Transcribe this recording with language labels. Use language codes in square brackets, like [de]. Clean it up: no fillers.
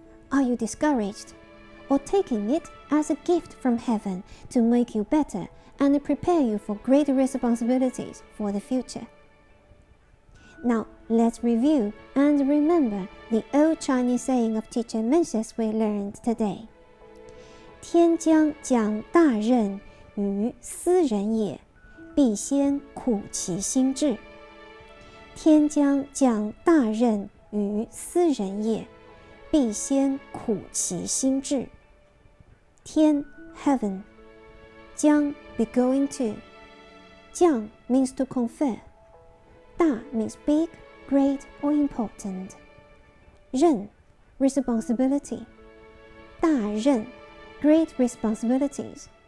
[en] Are you discouraged, or taking it as a gift from heaven to make you better and prepare you for greater responsibilities for the future? Now, let's review and remember the old Chinese saying of teacher Mencius we learned today. [zh] 天将降大任于斯人也，必先苦其心志。天将降大任于斯人也，必先苦其心志。 [en] 天 heaven, 将 be going to. 降 means to confer. 大 means big, great, or important. 任 responsibility. 大任 great responsibilities.